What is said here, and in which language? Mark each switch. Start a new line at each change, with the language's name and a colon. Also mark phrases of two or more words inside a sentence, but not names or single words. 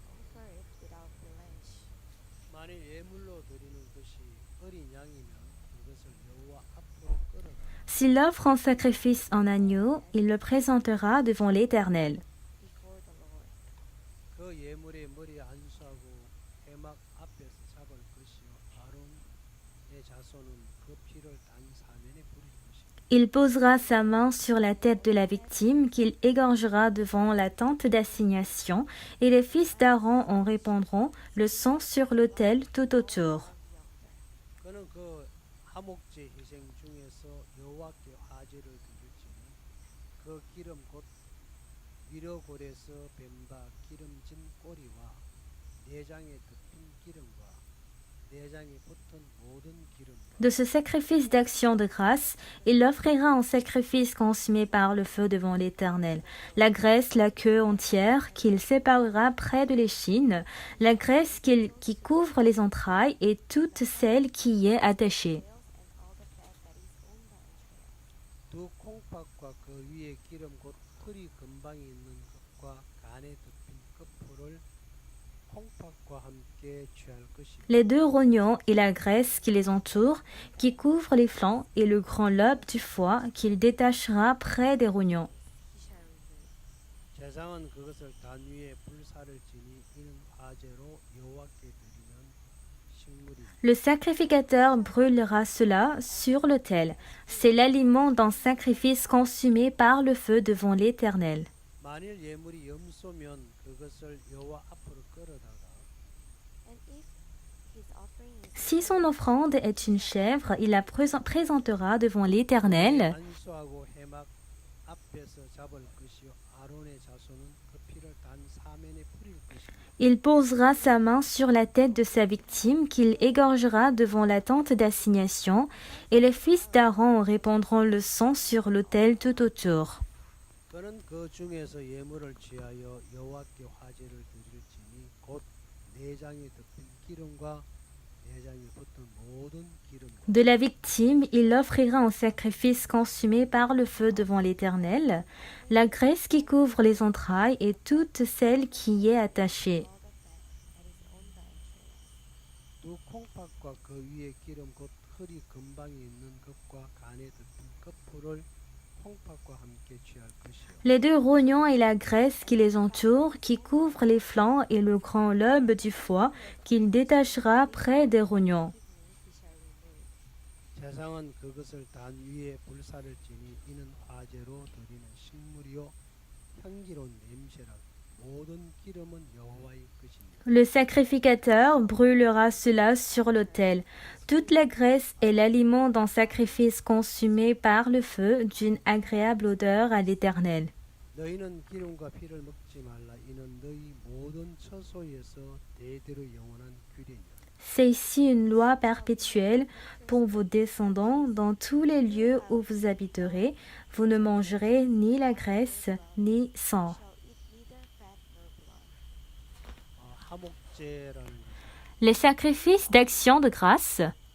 Korean: 만일 예물로 드리는 것이 어린 양이면 그것을 여호와 앞으로 끌어다
French: S'il offre en sacrifice un agneau, il le présentera devant l'Éternel.
Korean: 그 예물의 머리 안수하고 회막 앞에서 잡을 것이요 아론의 자손은 그 피를 단 사면에 뿌릴 것이요.
French: Il posera sa main sur la tête de la victime qu'il égorgera devant la tente d'assignation, et les fils d'Aaron en répandront le sang sur l'autel tout autour.
Korean: 그는 그 화목제 희생 중에서 여호와께 화제를 드릴지니 그 기름 곧 위로골에서 뱀바 기름진 꼬리와 내장에 덮인 기름과 내장에 붙은 모든 기름과
French: De ce sacrifice d'action de grâce, il l'offrira en sacrifice consumé par le feu devant l'Éternel. La graisse, la queue entière qu'il séparera près de l'échine, la graisse qui couvre les entrailles et toute celle qui y est attachée.
Korean: 두 콩팥과 그 위에 기름 곧 허리 근방에 있는 것과 간에 덮인 끝풀을 콩팥과 함께 취할 것이요.
French: Les deux rognons et la graisse qui les entoure, qui couvre les flancs, et le grand lobe du foie qu'il détachera près des rognons.
Korean: 제사장은 그것을 단 위에 불사를 지니 이는 화제로 여호와께 드리는 식물이
French: Le sacrificateur brûlera cela sur l'autel. C'est l'aliment d'un sacrifice consumé par le feu devant l'Éternel.
Korean: 만일 예물이 염소면 그것을 여호와 앞으로 끌어다가
French: Si son offrande est une chèvre, il la présentera devant l'Éternel.
Korean: 안수하고 회막 앞에서 잡을 것이요 아론의 자손은 그 피를 단 사면에 뿌릴 것이며
French: Il posera sa main sur la tête de sa victime qu'il égorgera devant la tente d'assignation, et les fils d'Aaron répandront le sang sur l'autel tout autour.
Korean: 그는 그 중에서 예물을 취하여 여호와께 화제를 드릴지니 곧 내장에 덮인 기름과 내장에 붙은 모든 기름
French: De la victime, il offrira en sacrifice consumé par le feu devant l'Éternel, la graisse qui couvre les entrailles et toute celle qui y est attachée.
Korean: 두 콩팥과 그 위에 기름 곧 흙이 금방이 있는 것과 간에 덮인 끝풀을 콩팥과 함께 취할 것이요
French: Les deux rognons et la graisse qui les entoure, qui couvre les flancs et le grand lobe du foie, qu'il détachera près des rognons.
Korean: 제상은 그것을 단 위에 불사를 지니 이는 화제로 드리는 식물이요 향기로운 냄새라 모든 기름은 여호와의 것이니라.
French: Le sacrificateur brûlera cela sur l'autel. Toute la graisse est l'aliment d'un sacrifice consumé par le feu, d'une agréable odeur à l'Éternel.
Korean: 너희는 기름과 피를 먹지 말라 이는 너희 모든 처소에서 대대로 영원한 규례니라.
French: C'est ici une loi perpétuelle pour vos descendants dans tous les lieux où vous habiterez. Vous ne mangerez ni la graisse ni sang.
Korean: 화목제라는
French: Les sacrifices d'action de grâce,